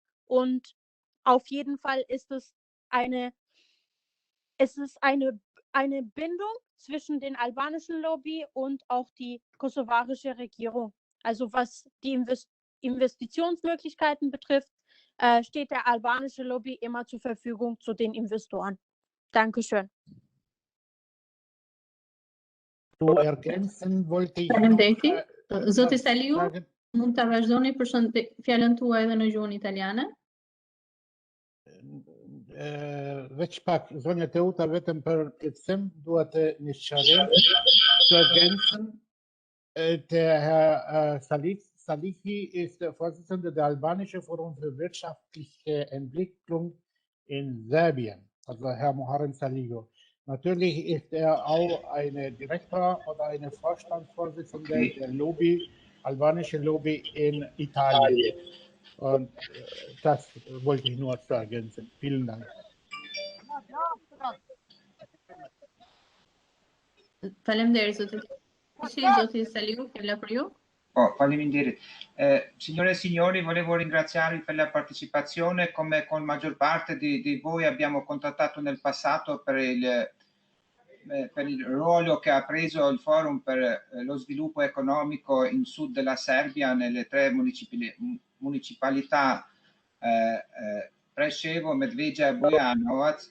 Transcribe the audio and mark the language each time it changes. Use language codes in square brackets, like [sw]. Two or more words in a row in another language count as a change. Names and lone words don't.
[de] Und auf jeden Fall ist es eine Bindung zwischen den albanischen Lobby und auch die kosovarische Regierung. Also was die Investitionsmöglichkeiten betrifft, steht der albanische Lobby immer zur Verfügung zu den Investoren. Dankeschön. Tu ergänzen wollte ich [sq] Faleminderit. Zoti Salihu, mund ta vazhdoni fjalën tuaj edhe në gjuhën italiane? Veç pak, zonja Teuta, vetëm për plotësim, dua të një sqarim [de] zu ergänzen. Der Herr Salihi ist der Vorsitzende der Albanischen Forum für wirtschaftliche Entwicklung in Serbien, also Herr Muharrem Salihu. Natürlich ist auch ein Direktor oder eine Vorstandsvorsitzende der Lobby, albanische Lobby in Italien. Und das wollte ich nur zu ergänzen. Vielen Dank. [sq] Faleminderit zoti Salihu, fjala për ju. Faleminderit. [it] Signore e signori, volevo ringraziarvi per la partecipazione. Come con maggior parte di voi abbiamo contattato nel passato per il ruolo che ha preso il Forum per lo sviluppo economico in sud della Serbia, nelle tre municipalità Preševo, Medveđa e Bujanovac.